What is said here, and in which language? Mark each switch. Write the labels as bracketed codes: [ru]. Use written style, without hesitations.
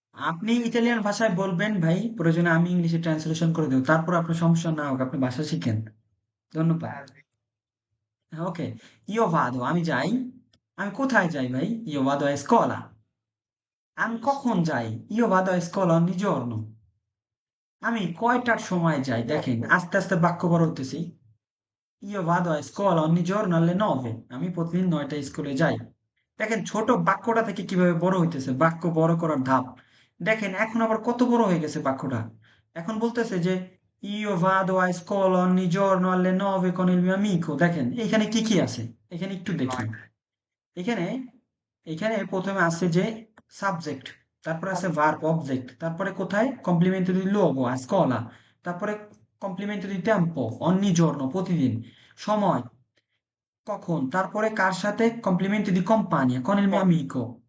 [bn] আপনি ইটালিয়ান ভাষায় বলবেন ভাই, প্রয়োজনে আমি ইংলিশে ট্রান্সলেশন করে দেবো, তারপর আপনার সমস্যা না হোক, আপনি ভাষা শিখেন। ধন্যবাদ। ওকে, [it] ইও ভাদো, [bn] আমি যাই। আমি কোথায় যাই ভাই? [it] ইও ভাদো a scuola। [bn] আমি কখন যাই? [it] ইও ভাদো a scuola ogni giorno। [bn] আমি কয়টার সময় যাই? দেখেন আস্তে আস্তে বাক্য বড় হতেছি। [it] ইও ভাদো a scuola ogni giorno alle 9। [bn] আমি প্রতিদিন 9টায় স্কুলে যাই। দেখেন ছোট বাক্যটা থেকে কিভাবে বড় হইতেছে, বাক্য বড় করার ধাপ। দেখেন এখন আবার কত বড় হয়ে গেছে বাক্যটা। এখন বলতেছে যে [it] io vado a scuola ogni giorno alle 9 con il mio amico। [bn] দেখেন এখানে কি কি আছে, এখানে একটু দেখি। এখানে এখানে প্রথমে আছে যে সাবজেক্ট, তারপরে আছে ভার্ব অবজেক্ট, তারপরে কোথায় কমপ্লিমেন্টারি লোগো a scuola, তারপরে কমপ্লিমেন্টারি টেম্পো ogni giorno প্রতিদিন, সময় কখন, তারপরে কার সাথে complimentary compagnia [it] con il mio amico।